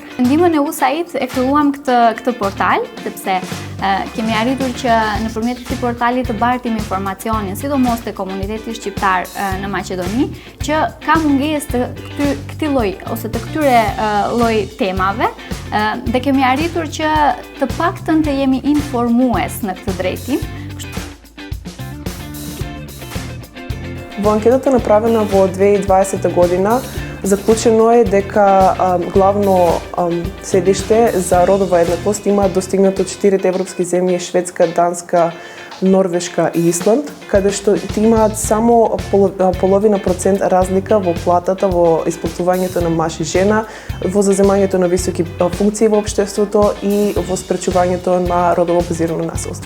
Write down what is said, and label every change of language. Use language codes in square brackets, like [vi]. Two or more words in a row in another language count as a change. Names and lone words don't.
[sq] Me ndihmën e USAID e filluam këtë portal, sepse kemi arritur që nëpërmjet këtij portali të bartim informacionin, sidomos te komuniteti shqiptar në Maqedoni, që ka mungesë të këtij lloj ose të këtyre lloj temave. Dhe kemi arritur që të paktën të jemi informues në këtë drejtim. [mk] Во анкетата направена во 2020 година заклучено е дека главно седиште за родова еднаквост има достигнато 4 европски земји: Шведска, Данска, Норвешка и Исланд, каде што имаат само половина процент разлика во платата, во исплатувањето на маж и жена, во заземањето на високи функции во општеството и во спречувањето на родово базирано насилство.